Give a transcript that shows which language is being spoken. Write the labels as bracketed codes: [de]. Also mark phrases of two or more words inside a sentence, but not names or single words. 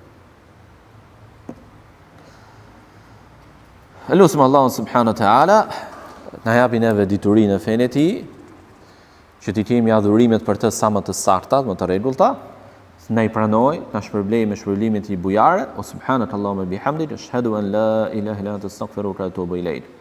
[sq] Elusim Allahun [ar] سبحانه وتعالى [sq] na japi neve diturinë e fenë e tij, që t'i kemi adhurimet për të sa më të sakta, më të rregullta, na i pranoj, na shpërblej me shpërblimin e tij bujare. [ar] O سبحانك اللهم بحمدك أشهد أن لا إله إلا أنت أستغفرك وأتوب إليك.